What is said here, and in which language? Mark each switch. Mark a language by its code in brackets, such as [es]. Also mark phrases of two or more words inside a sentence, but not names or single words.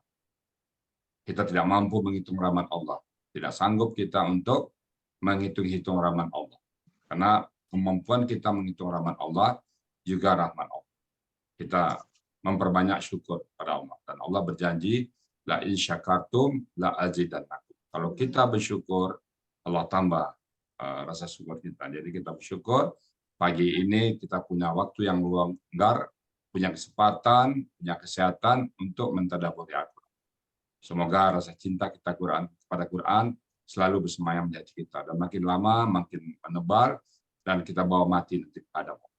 [id] Kita tidak mampu menghitung rahmat Allah. Tidak sanggup kita untuk menghitung-hitung rahmat Allah. Karena kemampuan kita menghitung rahmat Allah juga rahmat Allah. Kita memperbanyak syukur pada Allah. Dan Allah berjanji, [ar] لئن شكرتم لأزيدنكم. [id] Kalau kita bersyukur, Allah tambah rasa syukur kita. Jadi kita bersyukur pagi ini kita punya waktu yang longgar, punya kesempatan, punya kesehatan untuk mentadabburi Al-Quran. Semoga rasa cinta kita kepada Quran selalu bersemayam di hati kita, dan makin lama makin menebal, dan kita bawa mati nanti kepada Allah.